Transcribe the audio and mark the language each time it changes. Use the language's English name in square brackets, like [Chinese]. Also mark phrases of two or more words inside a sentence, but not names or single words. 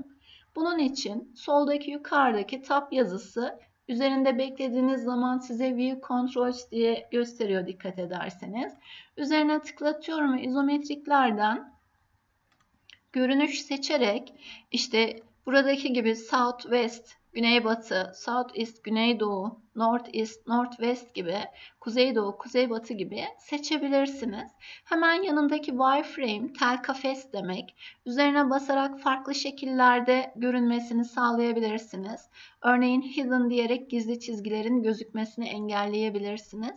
[Turkish] Bunun için soldaki yukarıdaki tab yazısı üzerinde beklediğiniz zaman size [English] View Controls [Turkish] diye gösteriyor dikkat ederseniz. Üzerine tıklatıyorum ve izometriklerden görünüş seçerek işte buradaki gibi [English] South West, [Turkish] Güneybatı, [English] South East, [Turkish] Güneydoğu, [English] North East, North West [Turkish] gibi, Kuzeydoğu, Kuzeybatı gibi seçebilirsiniz. Hemen yanındaki wireframe, tel kafes demek. Üzerine basarak farklı şekillerde görünmesini sağlayabilirsiniz. Örneğin hidden diyerek gizli çizgilerin gözükmesini engelleyebilirsiniz.